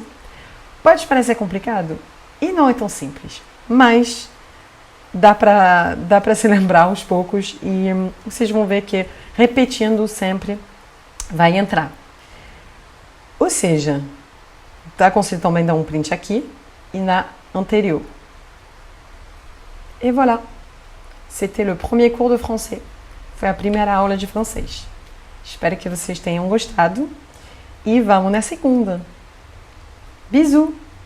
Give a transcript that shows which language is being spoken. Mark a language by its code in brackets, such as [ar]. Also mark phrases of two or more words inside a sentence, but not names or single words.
[pt] Pode parecer complicado e não é tão simples, mas dá para se lembrar aos poucos e vocês vão ver que repetindo sempre vai entrar. Ou seja, tá conseguindo também dar um print aqui e na anterior. [fr] Et voilà, c'était le premier cours de français. [pt] Foi a primeira aula de francês. Espero que vocês tenham gostado e vamos na segunda. Bisous!